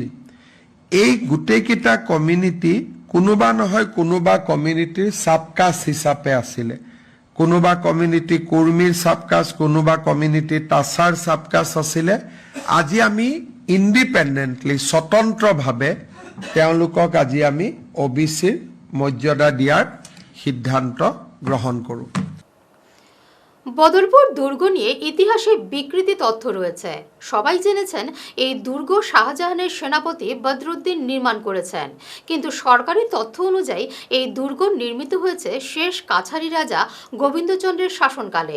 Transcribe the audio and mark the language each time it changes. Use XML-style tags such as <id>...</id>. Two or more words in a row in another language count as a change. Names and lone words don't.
<as>এই গোটেইকেইটা কমিউনিটি কোনোবা নহয় কোনোবা</as> <en>communityৰ subcaste</en> <as>হিচাপে আছিলে। কোনোবা কমিউনিটি কুৰ্মীৰ চাবকাষ্ট, কোনোবা কমিউনিটি তাছাৰ চাবকাষ্ট আছিলে। আজি আমি ইণ্ডিপেণ্ডেণ্টলি, স্বতন্ত্ৰভাৱে তেওঁলোকক আজি আমি OBCৰ মৰ্যাদা দিয়ার সিদ্ধান্ত গ্রহণ করুন।</as> <bn>বদরপুর দুর্গ নিয়ে ইতিহাসে বিকৃতি তথ্য রয়েছে। সবাই জেনেছেন এই দুর্গ শাহজাহানের সেনাপতি বদরুদ্দিন নির্মাণ করেছেন, কিন্তু সরকারি তথ্য অনুযায়ী এই দুর্গ নির্মিত হয়েছে শেষ কাছারি রাজা গোবিন্দচন্দ্রের শাসনকালে।</bn>